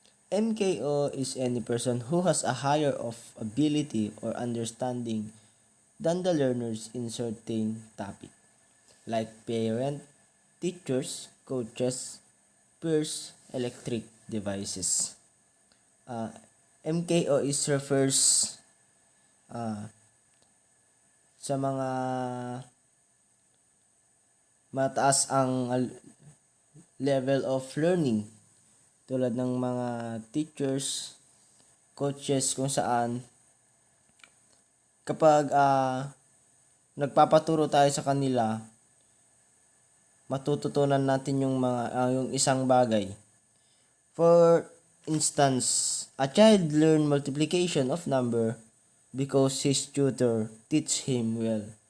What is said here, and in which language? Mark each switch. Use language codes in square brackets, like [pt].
[en] MKO is any person who has a higher of ability or understanding than the learners in certain topic, like parent, teachers, coaches, peers, electric devices. MKO is refers [tl] sa mga mataas ang [en] level of learning, [tl] tulad ng mga teachers, coaches, kung saan kapag nagpapaturo tayo sa kanila, matututunan natin yung yung isang bagay. [en] For instance, a child learn multiplication of number because his tutor teach him well.